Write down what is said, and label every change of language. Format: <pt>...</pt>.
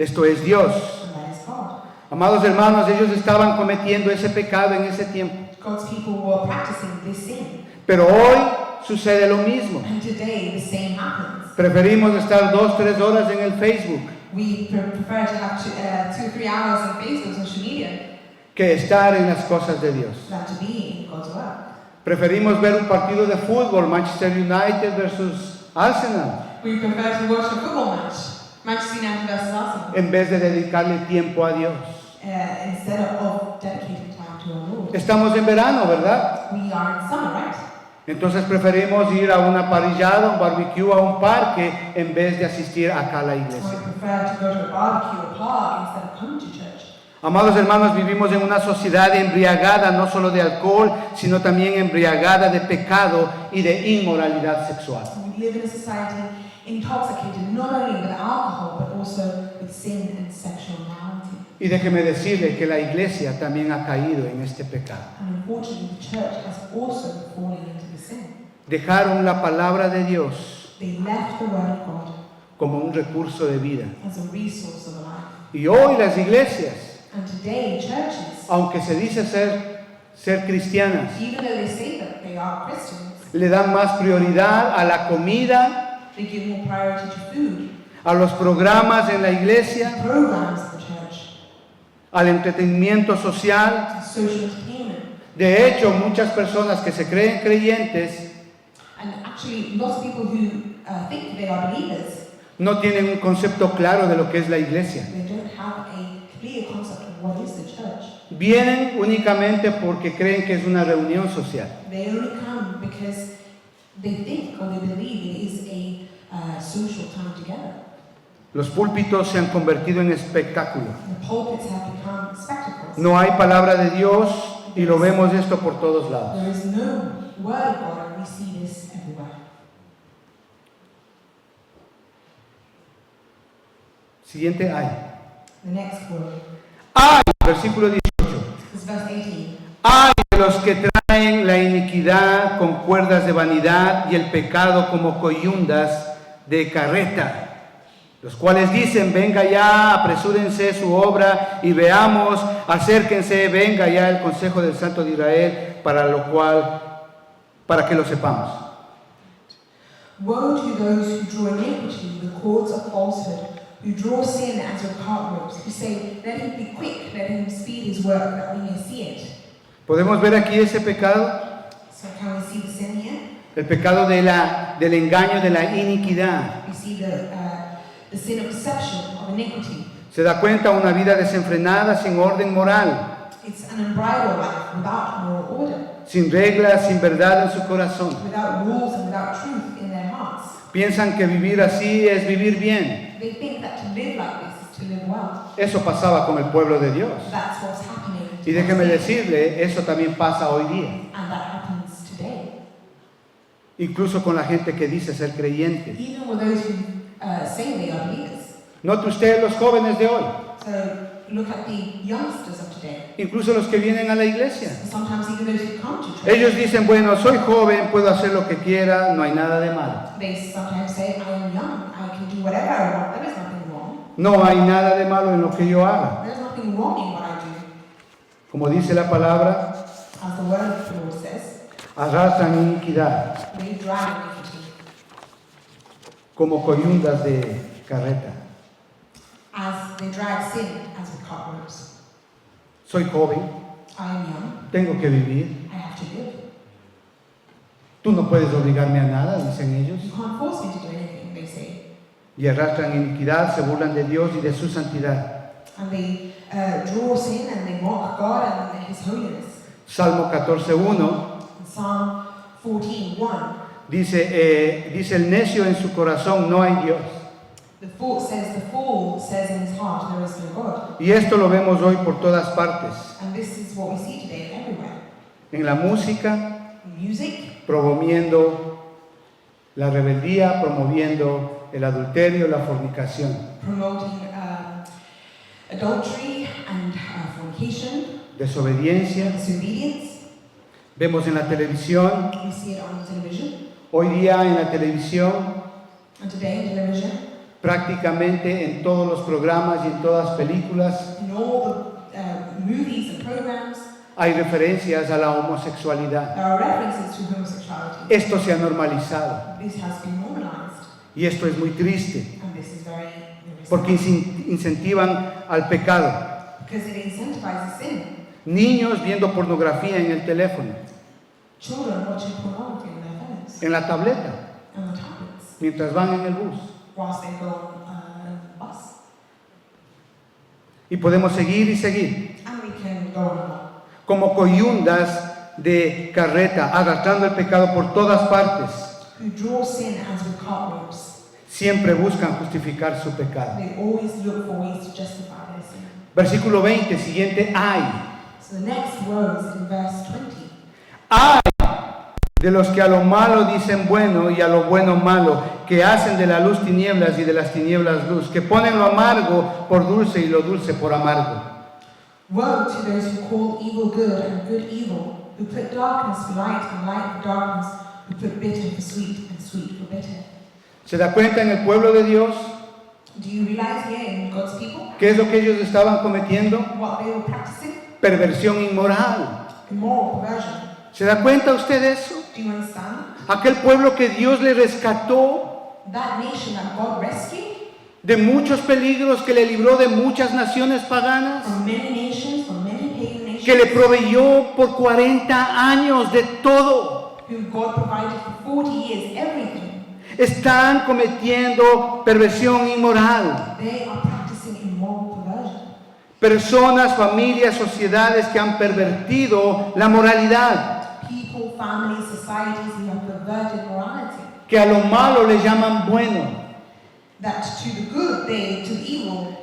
<es>Esto es Dios.</es> <en>And that is God.</en> <es>Amados hermanos, ellos estaban cometiendo ese pecado en ese tiempo.</es> <en>God's people were practicing this sin.</en> <es>Pero hoy sucede lo mismo.</es> <en>And today the same happens.</en> <es>Preferimos estar 2-3 horas en el Facebook</es> <en>We prefer to have 2 or 3 hours on Facebook, social media,</en> <es>que estar en las cosas de Dios.</es> <en>than to be in God's work.</en> <es>Preferimos ver un partido de fútbol, Manchester United versus Arsenal,</es> <en>We prefer to watch a football match, Manchester United versus Arsenal,</en> <es>en vez de dedicarle tiempo a Dios.</es> <en>instead of dedicating time to our Lord.</en> <es>Estamos en verano, ¿verdad?</es> <en>We are in summer, right?</en> <es>Entonces preferimos ir a una parrillada, un barbecue, a un parque, en vez de asistir acá a la</es> <en>So we</en> <es>iglesia.</es> <en>prefer to go to a barbecue or park instead of coming to church.</en> <es>Amados hermanos, vivimos en una sociedad embriagada no solo de alcohol, sino también embriagada de pecado y de inmoralidad sexual.</es> <en>We live in a society intoxicated not only with alcohol but also with sin and sexual morality.</en> <es>Y déjeme decirle que la iglesia también ha caído en este pecado.</es> <en>And unfortunately, the church has also fallen into the sin.</en> <es>Dejaron la palabra de Dios</es> <en>They left the word of God</en> <es>como un recurso de vida.</es> <en>as a resource of life.</en> <es>Y hoy las iglesias,</es> <en>And today, churches,</en> <es>aunque se dice ser cristianas,</es> <en>even though they say that they are Christians,</en> <es>le dan más prioridad a la comida,</es> <en>they give more priority to food,</en> <es>a los programas en la iglesia,</es> <en>programs of the church,</en> <es>al entretenimiento social.</es> <en>and social entertainment.</en> <es>De hecho, muchas personas que se creen creyentes</es> <en>And actually, lots of people who think they are believers,</en> <es>no tienen un concepto claro de lo que es la iglesia.</es> <en>they don't have a clear concept of what is the church.</en> <es>Vienen únicamente porque creen que es una reunión social.</es> <en>They only come because they think or they believe it is a social time together.</en> <es>Los púlpitos se han convertido en espectáculo.</es> <en>The pulpits have become spectacles.</en> <es>No hay palabra de Dios y lo vemos esto por todos lados.</es> <en>There is no word of God, and we see this everywhere.</en> <es>Siguiente ay.</es> <en>The next word</en> <es>Ay, versículo 18.</es> <en>is verse 18.</en> <es>Ay de los que traen la iniquidad con cuerdas de vanidad y el pecado como coyundas de carreta, los cuales dicen, venga ya, apresúrense su obra y veamos, acérquense, venga ya el consejo del Santo de Israel, para que lo sepamos.</es> <en>Woe to those who draw iniquity with the cords of falsehood, who draw sin as with cart ropes, who say, let him be quick, let him speed his work, that we may see it.</en> <es>¿Podemos ver aquí ese pecado?</es> <en>So can we see the sin here?</en> <es>El pecado del engaño, de la iniquidad.</es> <en>We see the sin of deception, of iniquity.</en> <es>Se da cuenta, una vida desenfrenada, sin orden moral,</es> <en>It's an unbridled life without moral order,</en> <es>sin reglas, sin verdad en su corazón.</es> <en>without rules and without truth in their hearts.</en> <es>Piensan que vivir así es vivir bien.</es> <en>they think that to live like this is to live well.</en> <es>Eso pasaba con el pueblo de Dios.</es> <en>That's what's happening.</en> <es>Y déjeme decirle, eso también pasa hoy día.</es> <en>And that happens today.</en> <es>Incluso con la gente que dice ser creyente.</es> <en>Even with those who say they are believers.</en> <es>Note usted los jóvenes de hoy.</es> <en>So look at the youngsters of today.</en> <es>Incluso los que vienen a la iglesia.</es> <en>Sometimes even those who come to church.</en> <es>Ellos dicen, bueno, soy joven, puedo hacer lo que quiera, no hay nada de malo.</es> <en>They sometimes say, I am young, I can do whatever I want, there is nothing wrong.</en> <es>No hay nada de malo en lo que yo haga.</es> <en>There is nothing wrong in what I do.</en> <es>Como dice la palabra,</es> <en>As the word of the Lord says,</en> <es>arrastran iniquidad</es> <en>they drag iniquity.</en> <es>como coyundas de carreta.</es> <en>As they drag sin as with cobwebs.</en> <es>Soy joven,</es> <en>I am young,</en> <es>tengo que vivir.</es> <en>I have to live.</en> <es>Tú no puedes obligarme a nada, dicen ellos.</es> <en>You can't force me to do anything, they say.</en> <es>Y arrastran iniquidad, se burlan de Dios y de su santidad.</es> <en>And they draw sin and they mock God and His holiness.</en> <es>Salmo 14:1</es> <en>In Psalm 14:1,</en> <es>dice el necio en su corazón, no hay Dios.</es> <en>the fool says in his heart, there is no God.</en> <es>Y esto lo vemos hoy por todas partes.</es> <en>And this is what we see today everywhere.</en> <es>En la música,</es> <en>Music,</en> <es>promoviendo la rebeldía, promoviendo el adulterio, la fornicación.</es> <en>promoting adultery and fornication,</en> <es>Desobediencia.</es> <en>disobedience.</en> <es>Vemos en la televisión,</es> <en>We see it on television.</en> <es>hoy día en la televisión,</es> <en>And today in television,</en> <es>prácticamente en todos los programas y en todas las películas,</es> <en>in all the movies and programs,</en> <es>hay referencias a la homosexualidad.</es> <en>there are references to homosexuality.</en> <es>Esto se ha normalizado</es> <en>This has been normalized.</en> <es>y esto es muy triste</es> <en>And this is very</en> <es>porque</es> <en>sad.</en> <es>incentivan al pecado.</es> <en>Because it incentivizes sin.</en> <es>Niños viendo pornografía en el teléfono,</es> <en>Children watching pornography on their phones,</en> <es>en la tableta,</es> <en>on the tablets,</en> <es>mientras van en el bus.</es> <en>whilst they go on the bus.</en> <es>Y podemos seguir y seguir,</es> <en>And we can go on.</en> <es>como coyundas de carreta, arrastrando el pecado por todas partes.</es> <en>Who draw sin as with cartwheels.</en> <es>Siempre buscan justificar su pecado.</es> <en>They always look for ways to justify their sin.</en> <es>Versículo 20, siguiente, ay.</es> <en>So the next word is in verse 20.</en> <es>Ay de los que a lo malo dicen bueno y a lo bueno malo, que hacen de la luz tinieblas y de las tinieblas luz, que ponen lo amargo por dulce y lo dulce por amargo.</es> <en>Woe to those who call evil good and good evil, who put darkness for light and light for darkness, who put bitter for sweet and sweet for bitter.</en> <es>¿Se da cuenta en el pueblo de Dios</es> <en>Do you realize here in God's people</en> <es>qué es lo que ellos estaban cometiendo?</es> <en>what they were practicing?</en> <es>Perversión inmoral.</es> <en>Immoral perversion.</en> <es>¿Se da cuenta usted de eso?</es> <en>Do you understand?</en> <es>Aquel pueblo que Dios le rescató</es> <en>That nation that God rescued</en> <es>de muchos peligros, que le libró de muchas naciones paganas,</es> <en>from many nations, from many pagan nations,</en> <es>que le proveyó por 40 años de todo.</es> <en>whom God provided for 40 years everything.</en> <es>Están cometiendo perversión inmoral.</es> <en>They are practicing immoral perversion.</en> <es>Personas, familias, sociedades que han pervertido la moralidad,</es> <en>People, families, societies who have perverted morality.</en> <es>que a lo malo le llaman bueno</es> <en>That to the good they, to the evil,</en>